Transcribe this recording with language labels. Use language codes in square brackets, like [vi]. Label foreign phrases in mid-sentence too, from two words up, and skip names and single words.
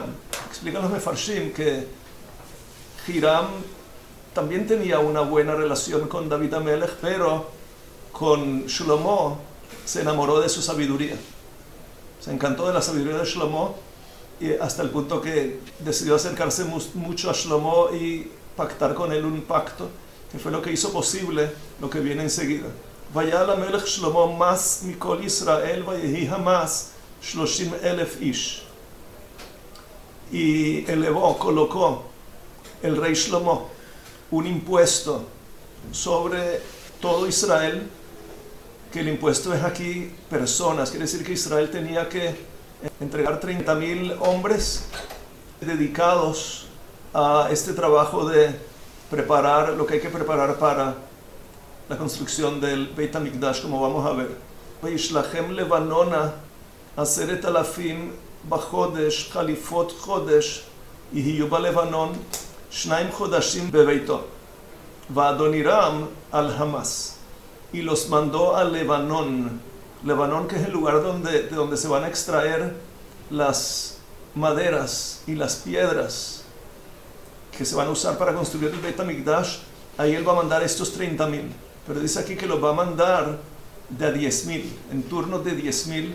[es] Explican los Mefarshim que Hiram también tenía una buena relación con David HaMelech, pero con Shlomo se enamoró de su sabiduría. Se encantó de la sabiduría de Shlomo y hasta el punto que decidió acercarse mucho a Shlomo y pactar con él un pacto, que fue lo que hizo posible lo que viene enseguida. [he] ויעל המלך שלמה מס מכל ישראל ויהי המס 30,000 איש. [es] Y colocó el rey Shlomo un impuesto sobre todo Israel, que el impuesto es aquí personas, quiere decir que Israel tenía que entregar 30,000 hombres dedicados a este trabajo de preparar lo que hay que preparar para la construcción del Beit HaMikdash, como vamos a ver. [he] וישלחם לבנונה 10,000 בחודש חליפות חודש יהיו בלבנון 2 חודשים בביתו ואדנירם על המס. [es] Y los mandó a Lebanón, que es el lugar de donde se van a extraer las maderas y las piedras que se van a usar para construir el Beit HaMikdash. Ahí él va a mandar estos 30,000, pero dice aquí que los va a mandar de a 10,000, en turnos de 10,000.